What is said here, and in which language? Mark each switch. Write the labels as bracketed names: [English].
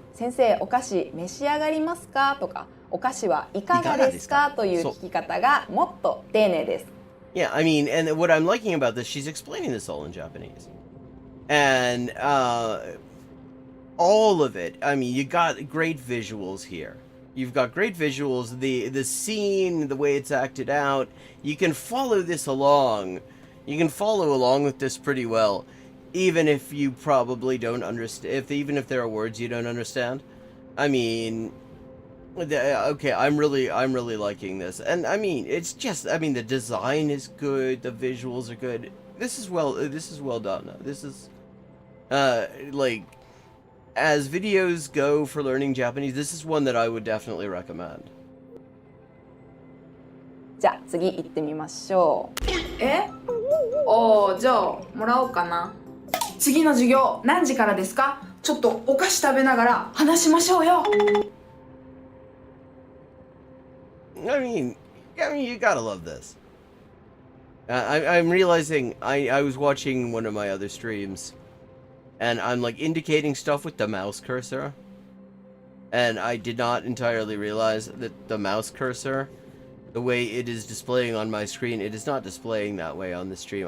[Japanese] 先生、お菓子召し上がりますかとか、お菓子はいかがですかという聞き方がもっと丁寧です。 [English] Yeah, I mean, and what I'm liking about this, she's explaining this all in Japanese. And all of it, I mean, you got great visuals here. You've got great visuals, the scene, the way it's acted out. You can follow this along. You can follow along with this pretty well, even if you probably don't understand, even if there are words you don't understand. I mean, okay, I'm really liking this. And I mean, it's just, I mean, the design is good, the visuals are good. This is well done. This is like, as videos go for learning Japanese, this is one that I would definitely recommend. [Japanese] じゃあ次行ってみましょう。じゃあもらおうかな。次の授業何時からですか？ちょっとお菓子食べながら話しましょうよ。 [English] I mean, you gotta love this. I'm realizing I was watching one of my other streams, and I'm like indicating stuff with the mouse cursor, and I did not entirely realize that the mouse cursor, the way it is displaying on my screen, it is not displaying that way on the stream.